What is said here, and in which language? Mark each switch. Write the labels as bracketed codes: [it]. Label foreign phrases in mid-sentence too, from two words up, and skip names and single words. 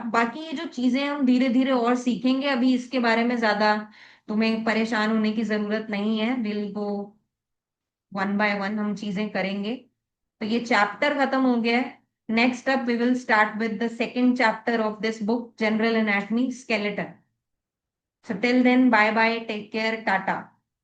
[hi] बाकी ये जो चीजें हम धीरे धीरे और सीखेंगे, अभी इसके बारे में ज्यादा तुम्हें परेशान होने की जरूरत नहीं है। [en] will go one by one, [hi] हम चीजें करेंगे। तो ये चैप्टर खत्म हो गया है। [en] Next up we will start with the second chapter of this book, general anatomy, skeleton. So till then, bye bye, take care, tata.